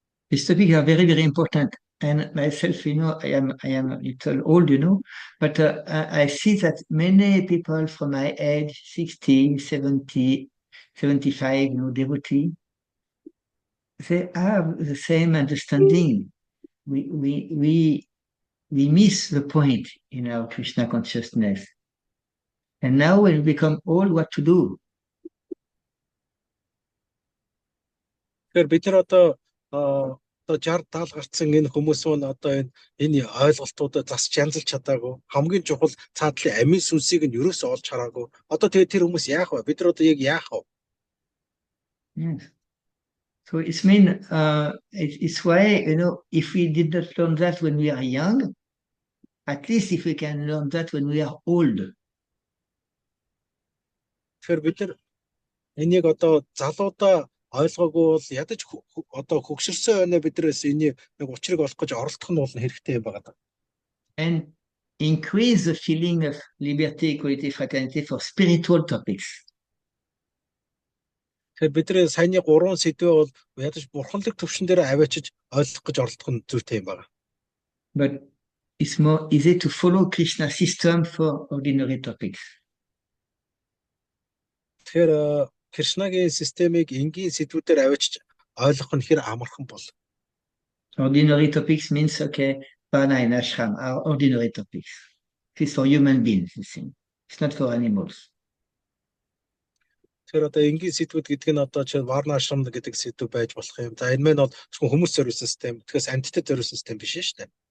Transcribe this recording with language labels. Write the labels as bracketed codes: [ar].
[en] These topics are very, very important. And myself, you know, I am a little old, you know, but I see that many people from my age, 60, 70, 75, you know, devotee, they have the same understanding. We miss the point in our Krishna consciousness. And now when we become old, what to do? [mn] Тэгэхээр бид нар одоо 60-70 гарсан энэ хүмүүс нь одоо энэ ойлголтуудаа засч янзалж чадаагүй. Хамгийн чухал цаадлын амийн сүнсийг нь ерөөсөө олж хараагүй. Одоо тэгээд тэр хүмүүс яах вэ? Бид нар одоо яг яах вэ? [en] Yes. So it's mean it's why, you know, if we did not learn that when we are young, at least if we can learn that when we are old. [mn] Тэгэхээр бид нар энийг одоо залуудаа ойлгоогүй бол ядаж одоо хөгшөрсөн байна биднээс энийг нэг учрыг олох гэж оролдох нь бол хэрэгтэй юм байна. [en] And increase the feeling of liberty, equality, fraternity for spiritual topics. [mn] Тэгэхээр бидний саяны 3 сэдвээ бол ядаж бурханлаг төвшин дээр аваачиж ойлгох гэж оролдох нь зүйтэй юм байна. [en] But it's more easy to follow Krishna system for ordinary topics. [mn] Тэгэхээр Кришнагийн системийг энгийн сэдвүүдээр аваачиж ойлгох нь хэр амархан бол. [en] Ordinary topics means, okay, Vana and Ashram are ordinary topics. It's for human beings, you see. It's not for animals. [mn] Тэгэхээр одоо энгийн сэдвүүд гэдэг нь одоо чи Варна ашрам гэдэг сэдв байж болох юм. За энэ мэн бол хүмүүс зориулсан систем. Тэгэхээр амьтдад зориулсан систем биш шүү дээ.